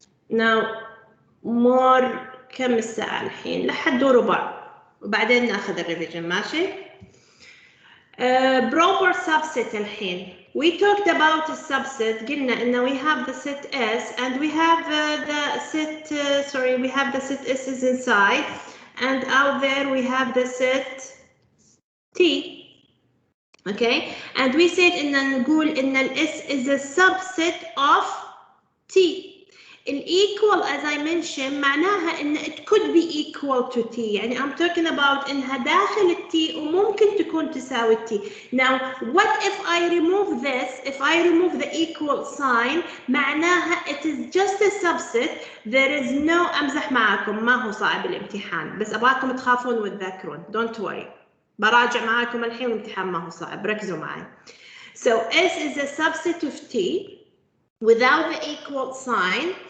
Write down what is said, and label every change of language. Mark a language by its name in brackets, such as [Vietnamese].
[English] Now more [Arabic] كم الساعة الحين؟ لحد ربع وبعدين ناخذ الريفيجن ماشي؟ [English] proper subset [Arabic] الحين. [English] We talked about the subset. [Arabic] قلنا إنه [English] we have the set S and we have the set we have the set S is inside and out there we have the set T. Okay, and we said [Arabic] إن نقول إن ال [English] S is a subset of T. equal as I mentioned [Arabic] معناها إن [English] it could be equal to T. [Arabic] يعني [English] I'm talking about [Arabic] إنها داخل ال T وممكن تكون تساوي T. [English] Now what if I remove this? If I remove the equal sign [Arabic] معناها [English] it is just a subset. There is no [Arabic] أمزح معاكم ما هو صعب الامتحان بس أبغاكم تخافون وتذكرون. [English] Don't worry. [Arabic] براجع معاكم الحين والامتحان ما هو صعب ركزوا معي. [English] So S is a subset of T without the equal sign.